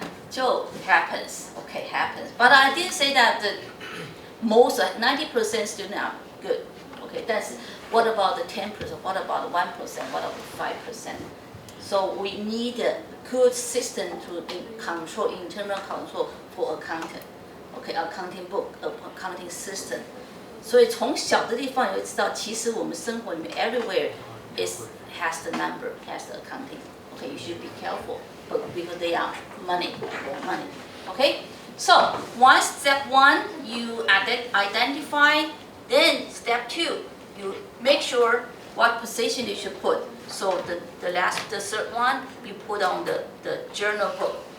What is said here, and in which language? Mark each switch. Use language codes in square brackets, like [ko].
[en] 就 happens, okay, happens. But I didn't say that the most 90% students are good. Okay, that's what about the 10%? What about the 1%? What about 5%? So we need a good system to control internal control for accountant. Okay, accounting book, accounting system. [zh] 所以从小的地方你会知道，其实我们生活里面 [en] everywhere has the number, has the accounting. Okay, you should be careful, but because they are money. Okay, so step one, you identify. Then step 2, you make sure what position you should put. So the third one, you put on the journal book.